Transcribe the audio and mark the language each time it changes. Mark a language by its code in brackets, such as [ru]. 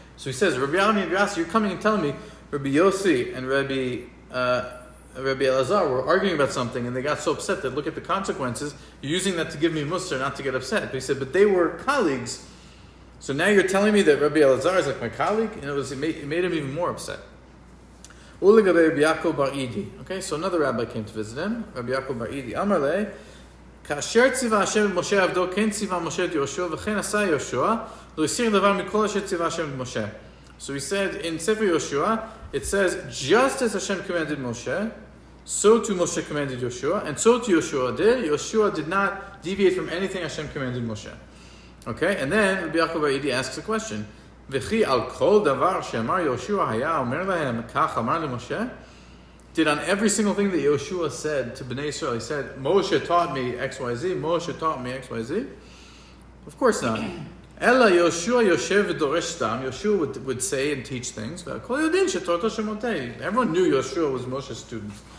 [en] So he says, Rabbi Ami and Rabbi Asi, you're coming and telling me Rabbi Yossi and Rabbi Elazar were arguing about something and they got so upset that look at the consequences. You're using that to give me musar, not to get upset. But he said, but they were colleagues. So now you're telling me that Rabbi Elazar is like my colleague? And it made him even more upset. Okay, so another rabbi came to visit him, Rabbi Yaakov bar Idi. [he] Amarle, כאשר ציווה השם את משה עבדו, כן ציווה משה את יהושע, וכן עשה יהושע, לא הסיר דבר מכל אשר ציווה השם את משה. [en] So he said in Sefer Yoshua, it says, just as Hashem commanded Moshe, so too Moshe commanded Yoshua, and so too Yoshua did. Yoshua did not deviate from anything Hashem commanded Moshe. Okay, and then Rabbi Yaakov bar Idi asks a question. [he] וכי על כל דבר שאמר יהושע היה אומר להם, כך אמר למשה? [en] did on every single thing that Yoshua said to Bnei Israel. He said, Moshe taught me XYZ, Moshe taught me XYZ. Of course not. [he] Ella Yoshua Yoshev v'doresh stam. [en] Yoshua would say and teach things. Everyone knew Yoshua was Moshe's student.